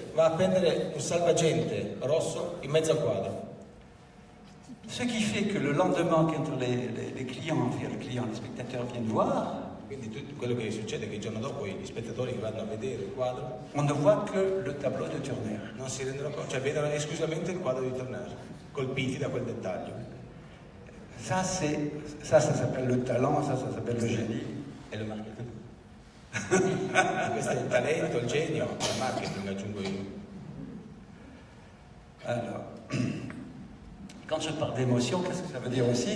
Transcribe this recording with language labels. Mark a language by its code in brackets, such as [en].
[it] Va a prendere un salvagente rosso in mezzo al quadro. [fr] Ce qui fait que le lendemain, quand les clients, les spectateurs viennent voir, [it] quindi tutto quello che succede è che il giorno dopo gli spettatori che vanno a vedere il quadro, [fr] on ne voit que le tableau de Turner. [it] Non si rendono conto, cioè vedono esclusivamente il quadro di Turner, colpiti da quel dettaglio. [fr] Ça s'appelle le talent, ça s'appelle le génie. [it] E il marketing. Questo è il talento, il genio, il marketing, aggiungo io. [fr] Alors, quand je parle d'émotion, qu'est-ce que ça veut dire aussi?